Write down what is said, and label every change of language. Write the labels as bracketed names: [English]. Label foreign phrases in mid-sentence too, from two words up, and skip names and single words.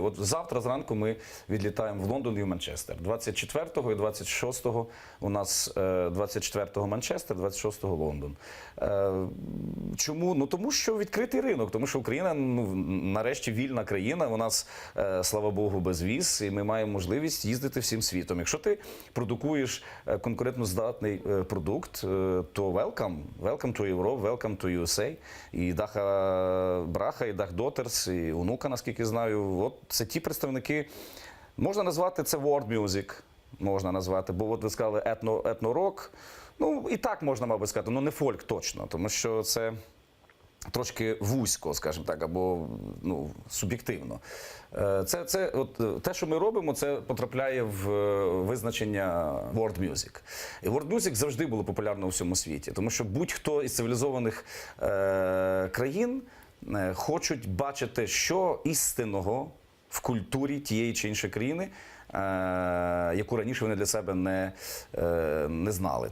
[Ukrainian] От завтра зранку ми відлітаємо в Лондон і в Манчестер. 24-го і 26-го у нас 24-го Манчестер, 26-го Лондон. Чому? Ну тому що відкритий ринок, тому що Україна, нарешті, вільна країна, у нас, слава Богу, безвіз, і ми маємо можливість їздити всім світом. Якщо ти продукуєш конкурентноздатний продукт, то [English] welcome to Europe, welcome to USA. [Ukrainian] І Даха Браха, і Дах Дотерс, і Онука, наскільки знаю, от це ті представники, можна назвати це [English] world music, [Ukrainian] можна назвати, бо от ви сказали етно-рок, і так можна, мабуть, сказати, не фольк точно, тому що це трошки вузько, скажімо так, або суб'єктивно. Те, що ми робимо, це потрапляє в визначення [English] world music. [Ukrainian] І [English] world music [Ukrainian] завжди було популярно у всьому світі, тому що будь-хто із цивілізованих країн хочуть бачити, що істинного в культурі тієї чи іншої країни, яку раніше вони для себе не знали.